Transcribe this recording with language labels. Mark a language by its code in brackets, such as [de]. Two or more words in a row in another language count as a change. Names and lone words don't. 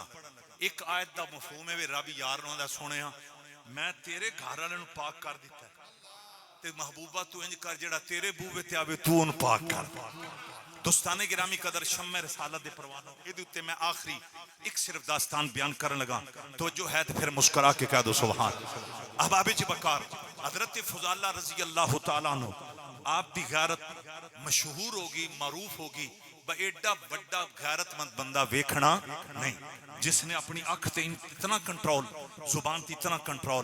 [pa] ایک آیت دا مفہوم ہے وی رب یار نوں دا سنیا میں تیرے گھر والے نوں پاک کر دیتا ہے تے محبوبہ تو انج کر جڑا تیرے بوے تے آوے تو ان پاک کر. دوستان گرامی قدر شمع رسالت دے پروانوں ادھے تے میں آخری ایک صرف داستان بیان کرن لگا تو جو ہے تو پھر مسکرا کے کہہ دو سبحان. احباب جی بکار حضرت فضالہ [ar] رضی اللہ تعالیٰ عنہ [pa] آپ دی غیرت مشہور ہوگی معروف ہوگی با ایڈا بڑا غیرت مند بندہ ویکھنا نہیں جس نے اپنی آنکھ تے اتنا کنٹرول زبان تے اتنا کنٹرول.